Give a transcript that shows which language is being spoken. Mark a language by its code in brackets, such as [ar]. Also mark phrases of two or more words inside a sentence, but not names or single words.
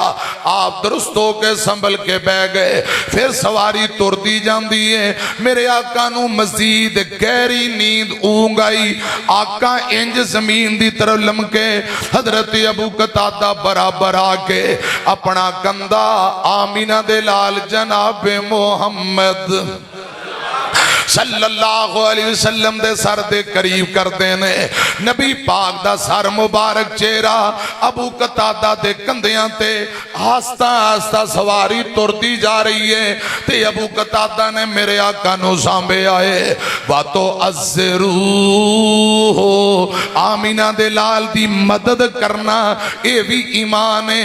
[pa] ਆਪ ਦਰੁਸਤ ਹੋਕੇ ਸੰਭਲ ਕੇ ਬਹਿ ਗਏ। ਫਿਰ ਸਵਾਰੀ ਤੁਰਤੀ ਜਾਤੀ ਹੈ, ਮੇਰੇ ਆਕਾ ਨੋ ਮਜ਼ੀਦ ਗਹਿਰੀ ਨੀਂਦ ਊਂਘ ਆਈ। ਆਕਾ ਇੰਜ ਜ਼ਮੀਨ ਦੀ ਤਰਫ਼ ਲਮਕੇ। ਹਜ਼ਰਤ ਅਬੂ ਕਤਾਦਾ ਬਰਾਬਰ ਆਕੇ ਅਪਨਾ ਕੰਧਾ ਆਮੀਨਾ ਦੇ ਲਾਲ ਜਨਾਬ ਮੋਹੰਮਦ [ar] صلى الله عليه وسلم [pa] ਦੇ ਸਰ ਦੇ ਕਰੀਬ ਕਰਤੇ ਨੇ। ਨਬੀ ਪਾਕ ਦਾ ਸਰ ਮੁਬਾਰਕ ਚਿਹਰਾ ਅਬੂ ਕਤਾਦਾ ਦੇ ਕੰਧਿਆਂ ਤੇ ਆਹਿਸਤਾ ਆਹਿਸਤਾ ਸਵਾਰੀ ਤੁਰਤੀ ਜਾ ਰਹੀ ਹੈ। ਤੇ ਅਬੂ ਕਤਾਦਾ ਨੇ ਮੇਰੇ ਆਕਾ ਨੂੰ ਸਾਂਭੇ ਆਏ। [ar] وعزروه, [pa] ਆਮੀਨਾ ਦੇ ਲਾਲ ਦੀ ਮਦਦ ਕਰਨਾ ਯੇ ਭੀ ਈਮਾਨ ਹੈ।